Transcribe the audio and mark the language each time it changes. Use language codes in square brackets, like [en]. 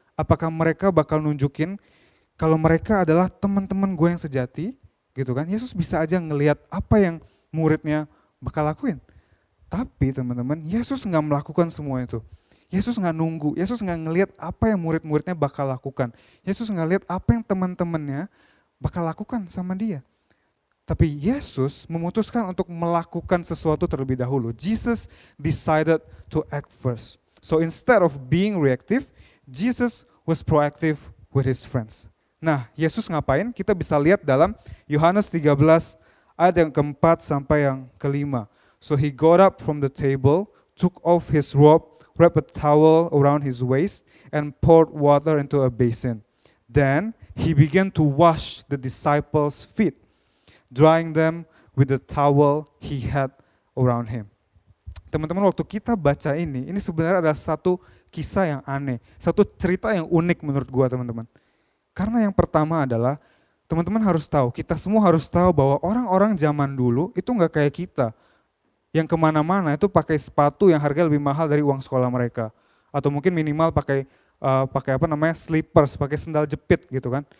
[id] Apakah mereka bakal nunjukin kalau mereka adalah teman-teman gue yang sejati, gitu kan? Yesus bisa aja ngelihat apa yang muridnya bakal lakuin. Tapi teman-teman, Yesus nggak melakukan semua itu. Yesus nggak nunggu, Yesus nggak ngelihat apa yang murid-muridnya bakal lakukan. Yesus nggak lihat apa yang teman-temannya bakal lakukan sama dia. Tapi Yesus memutuskan untuk melakukan sesuatu terlebih dahulu. [en] Jesus decided to act first. So instead of being reactive, Jesus was proactive with his friends. [id] Nah, Yesus ngapain? Kita bisa lihat dalam Yohanes 13 ayat yang keempat sampai yang kelima. [en] So he got up from the table, took off his robe, wrapped a towel around his waist, and poured water into a basin. Then he began to wash the disciples' feet, drying them with the towel he had around him. [id] Teman-teman, waktu kita baca ini sebenarnya adalah satu kisah yang aneh, satu cerita yang unik menurut gua, teman-teman. Karena yang pertama adalah, teman-teman harus tahu, kita semua harus tahu bahwa orang-orang zaman dulu itu nggak kayak kita, yang kemana-mana itu pakai sepatu yang harganya lebih mahal dari uang sekolah mereka, atau mungkin minimal pakai slippers, pakai sendal jepit gitu kan.